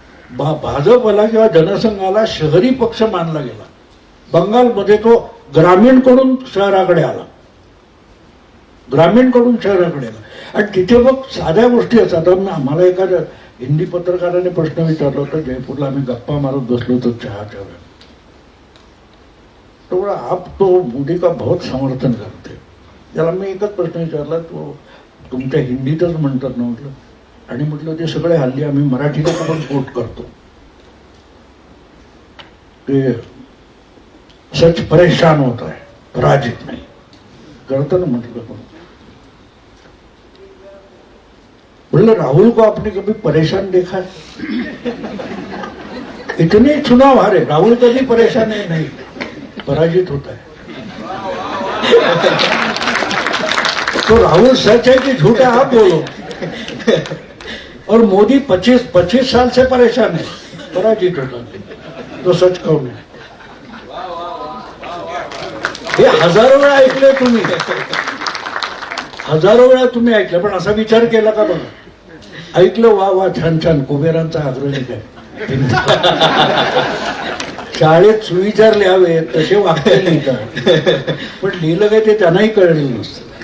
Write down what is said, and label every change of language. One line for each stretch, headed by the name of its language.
Marathi: भाजपला किंवा जनसंघाला शहरी पक्ष मानला गेला. बंगालमध्ये तो ग्रामीणकडून शहराकडे आला, ग्रामीणकडून शहराकडे आला. आणि तिथे मग साध्या गोष्टी असतात. आम्हाला एखाद्या हिंदी पत्रकाराने प्रश्न विचारला होता जयपूरला. आम्ही गप्पा मारत बसलो होतो चहाच्या वेळेला.
Hindi: तो आप तो मोदी का बहुत समर्थन करते.
Marathi: त्याला मी एकच प्रश्न विचारला, तो तुमच्या हिंदीतच म्हणतात ना म्हटलं. आणि म्हटलं ते सगळे हल्ली आम्ही मराठीला पण कोट करतो ते
Hindi: सच परेशान होता है, पराजित नहीं
Marathi: करतो ना म्हटलं.
Hindi: बोले राहुल को आपने कभी परेशान देखा है? इतने चुनाव हारे, राहुल कभी परेशान है नहीं, पराजित होता है. तो राहुल सच है कि झूठ है आप बोलो. और मोदी 25 साल से परेशान है, पराजित होता है. तो सच कौन है?
Marathi: हे हजारो वेळा ऐकलंय तुम्ही, हजारो वेळा तुम्ही ऐकलं. पण असा विचार केला का बघा. ऐकलं वा वा छान छान कुबेरांचा आग्रह काय. शाळेत सुविचार लिहावे तसे वाक्य लिहितात, पण लिहिलं काय ते त्यांनाही कळलेलं नसतं.